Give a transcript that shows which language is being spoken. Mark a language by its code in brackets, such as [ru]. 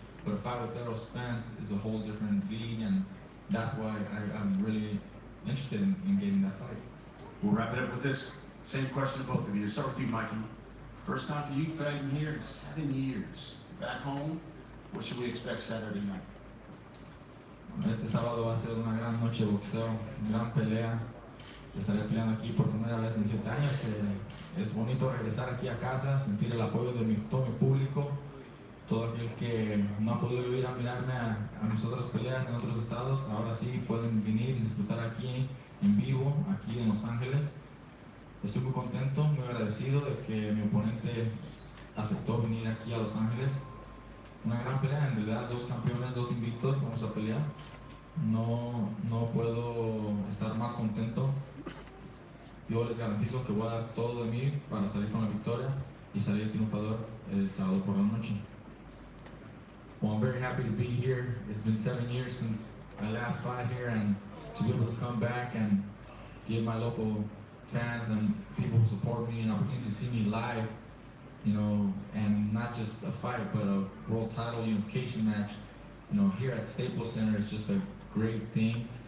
[en] But a fight with Errol Spence is a whole different league, and that's why I'm really interested in getting that fight. We'll wrap it up with this. Same question to both of you. To start with you, Mikey. First time for you fighting here in 7 years. Back home, what should we expect Saturday night? [es] Este sábado va a ser una gran noche de boxeo, gran pelea. Estaré peleando aquí por primera vez en 7 años. Es bonito regresar aquí a casa, sentir el apoyo de todo mi público, todo aquel que no ha podido ir a mirarme a mis otras peleas en otros estados. Ahora sí pueden venir y disfrutar aquí en vivo, aquí en Los Ángeles. Estoy muy contento, muy agradecido de que mi oponente aceptó venir aquí a Los Ángeles. Una gran pelea, en realidad, 2 campeones, 2 invictos, vamos a pelear. No puedo estar más contento. Yo les garantizo que voy a dar todo de mí para salir con la victoria y salir triunfador el sábado por la noche. [en] Well, I'm very happy to be here. It's been 7 years since my last fight here, and to be able to come back and give my local fans and people who support me an opportunity to see me live, and not just a fight, but a world title unification match, here at Staples Center is just a great thing.